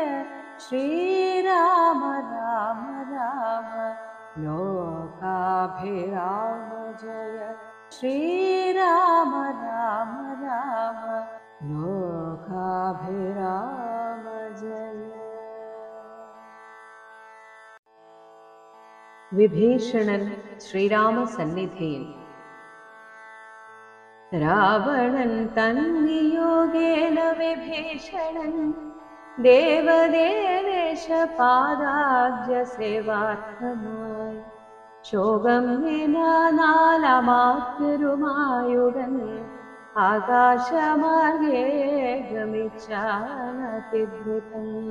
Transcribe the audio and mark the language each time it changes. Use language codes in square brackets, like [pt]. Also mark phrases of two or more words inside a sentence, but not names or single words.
[sa] श्रीराम राम राम लोकाभिराम जय। श्रीराम राम राम लोकाभिराम जय। [ml] വിഭീഷണൻ ശ്രീരാമസന്നിധിയിൽ. രാവണൻ തന്നിയോഗേന വിഭീഷണൻ ദേവദേവേശ പാദാബ്ജ സേവാർത്ഥമായി ശോകം വിനാനാലമാക്കുരുമായുടൻ ആകാശമാർഗേ ഗമിച്ചാനതിദ്രുതം.